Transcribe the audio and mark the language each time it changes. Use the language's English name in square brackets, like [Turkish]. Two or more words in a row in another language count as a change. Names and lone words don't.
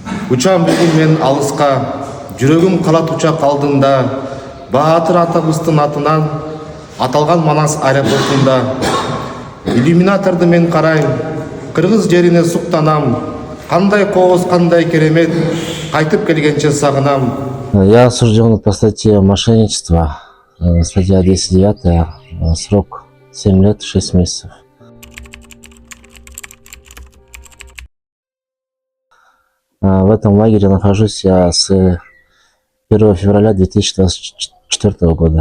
[Kyrgyz] Учам бүгүн мен алыска, жүрөгүм калат учак алдында, Баатыр атабыздын атынан аталган Манас аэропортунда. Иллюминаторду мен карайм, кыргыз жерине суктанам, кандай кооз, кандай керемет, кайтып келгенче сагынам. [Russian] Я осужден по статье мошенничество, статья 209, срок 7 лет 6 месяцев. В этом лагере нахожусь я с 1 февраля 2024 года.